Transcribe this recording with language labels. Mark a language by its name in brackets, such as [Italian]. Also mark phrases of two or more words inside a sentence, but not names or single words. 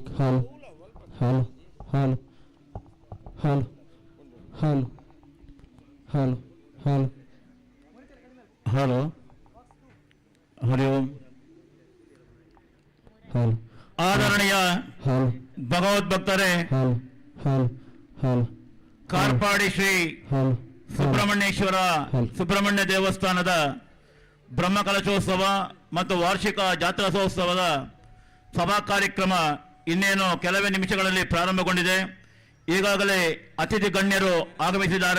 [Kannada] Hello, hello, hello, hello, hello, hello, hello, hello. ಹರಿ ಓಂ. hello, ಆದರಣೀಯ hello, ಭಗವದ್ಭಕ್ತರೇ, hello, hello, hello, ಕಾರ್ಪಾಡಿ ಶ್ರೀ hello, ಸುಬ್ರಹ್ಮಣ್ಯೇಶ್ವರ ಸುಬ್ರಹ್ಮಣ್ಯ ದೇವಸ್ಥಾನದ ಬ್ರಹ್ಮಕಲಶೋತ್ಸವ ಮತ್ತು ವಾರ್ಷಿಕ ಜಾತ್ರೋತ್ಸವದ ಸಭಾ ಕಾರ್ಯಕ್ರಮ ಇನ್ನೇನು ಕೆಲವೇ ನಿಮಿಷಗಳಲ್ಲಿ ಪ್ರಾರಂಭಗೊಂಡಿದೆ. ಈಗಾಗಲೇ ಅತಿಥಿ ಗಣ್ಯರು ಆಗಮಿಸಿದ್ದಾರೆ.